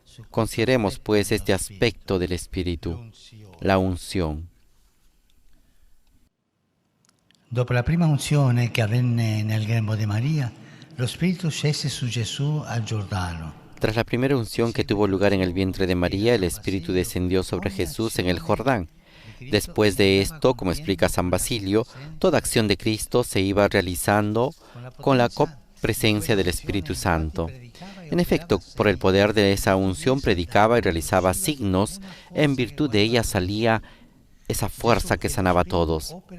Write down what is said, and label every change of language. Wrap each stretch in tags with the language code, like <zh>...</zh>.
<es>Consideremos pues este aspecto del Espíritu, la unción.</es> <it>Dopo la prima unzione che avvenne nel grembo di Maria, lo Spirito scese su Gesù al Giordano.</it> <es>Tras la primera unción que tuvo lugar en el vientre de María, el Espíritu descendió sobre Jesús en el Jordán. Después de esto, como explica San Basilio, toda acción de Cristo se iba realizando con la presencia del Espíritu Santo. En efecto, por el poder de esa unción predicaba y realizaba signos, en virtud de ella salía esa fuerza que sanaba a todos.</es>